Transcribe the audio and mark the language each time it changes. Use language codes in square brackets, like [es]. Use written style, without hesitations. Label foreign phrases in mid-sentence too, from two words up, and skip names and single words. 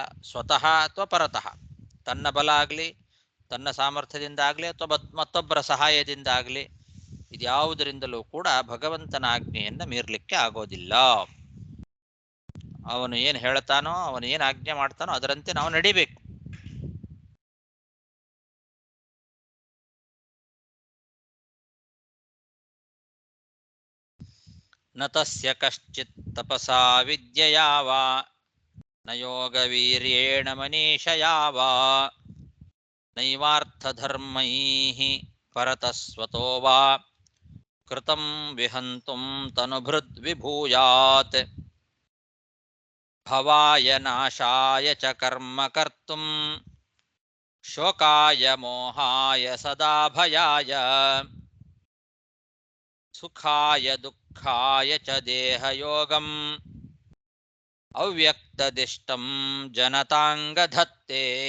[kn] ಸ್ವತಃ ಅಥವಾ ಪರತಃ, ತನ್ನ ಬಲ ಆಗಲಿ, ತನ್ನ ಸಾಮರ್ಥ್ಯದಿಂದ ಆಗಲಿ, ಅಥವಾ ಮತ್ತೊಬ್ಬರ ಸಹಾಯದಿಂದ ಆಗಲಿ, ಇದ್ಯಾವುದರಿಂದಲೂ ಕೂಡ ಭಗವಂತನ ಆಜ್ಞೆಯನ್ನು ಮೀರಲಿಕ್ಕೆ ಆಗೋದಿಲ್ಲ. ಅವನು ಏನು ಹೇಳ್ತಾನೋ, ಅವನು ಏನು ಆಜ್ಞೆ ಮಾಡ್ತಾನೋ ಅದರಂತೆ ನಾವು ನಡಿಬೇಕು. [sa] ನ ತಸ್ಯ ಕಶ್ಚಿತ್ ತಪಸಾ ವಿದ್ಯೆಯಾ ವಾ ನ ಯೋಗವೀರ್ಯೇಣ ಮನೀಷಯಾ ವಾ ನೈವಾರ್ಥಧರ್ಮೈಃ ಪರತಸ್ವತೋ ವಾ ಕೃತಂ ವಿಹಂತುಂ ತನುಭೃದ್ ವಿಭೂಯಾತ್ ಭವಾಯ ನಾಶಾಯ ಚ ಕರ್ಮ ಕರ್ತುಂ ಶೋಕಾಯ ಮೋಹಾಯ ಸದಾ ಭಯಾಯ ಸುಖಾಯ ದುಃಖಾಯ ಚ ದೇಹಯೋಗಂ ಅವ್ಯಕ್ತದಿಷ್ಟಂ ಜನತಾಂಗಧತ್ತೆ.